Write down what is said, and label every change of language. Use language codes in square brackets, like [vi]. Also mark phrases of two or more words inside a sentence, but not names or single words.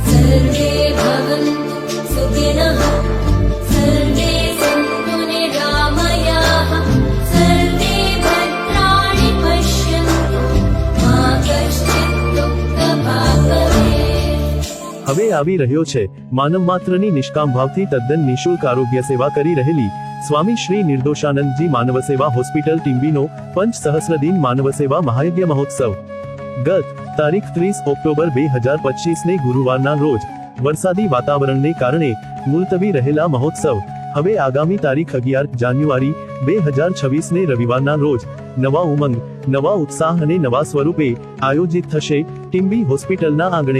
[sa] सर्वे भवन्तु सुखिनः सर्वे सन्तु निरामयाः सर्वे भद्राणि पश्यन्तु मा कश्चित् दुःखभाग् भवेत्। [gu] હવે આવી રહ્યો છે માનવ માત્રની નિષ્કામ ભાવથી તદ્દન નિઃશુલ્ક આરોગ્ય સેવા કરી રહેલી સ્વામી શ્રી નિર્દોષાનંદજી માનવ સેવા હોસ્પિટલ ટીમ્બીનો પંચસહસ્રદિન માનવ સેવા મહાયજ્ઞ મહોત્સવ ગત તારીખ 30 ઓક્ટોબર 2025 ને ગુરુવારના રોજ વરસાદી વાતાવરણને કારણે મુલતવી રહેલા મહોત્સવ હવે આગામી તારીખ 11 જાન્યુઆરી 2026 ને રવિવારના રોજ નવા ઉમંગ, નવા ઉત્સાહ અને નવા સ્વરૂપે આયોજિત થશે ટીમ્બી હોસ્પિટલના આંગણે।